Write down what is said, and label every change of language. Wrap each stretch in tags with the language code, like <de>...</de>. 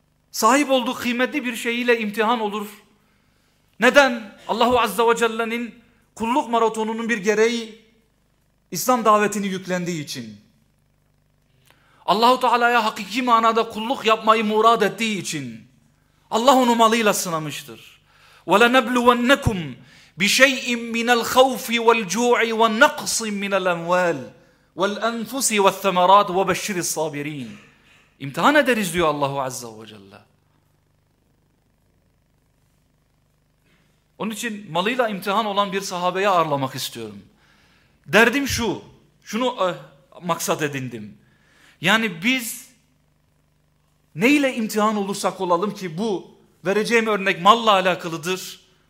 <tr>Sahip olduğu kıymetli bir şeyiyle imtihan olur. Neden? Allahu Azza ve Celle'nin kulluk maratonunun bir gereği İslam davetini yüklendiği için. Allahu Teala'ya hakiki manada kulluk yapmayı murad ettiği için. Allah onu malıyla sınamıştır.</tr> <ar>وَلَنَبْلُوَنَّكُمْ بِشَيْءٍ مِنَ الْخَوْفِ وَالْجُوعِ وَالنَّقْصٍ مِنَ الْاَمْوَالِ وَالْاَنْفُسِ وَالثَّمَرَاتِ وَبَشِّرِ الصَّابِرِينَ</ar> <tr>İmtihan ederiz diyor Allahu Azze ve Celle. Onun için malıyla imtihan olan bir sahabeyi ağırlamak istiyorum. Derdim şu, şunu maksat edindim. Yani biz neyle imtihan olursak olalım ki bu vereceğim örnek malla alakalıdır.</tr>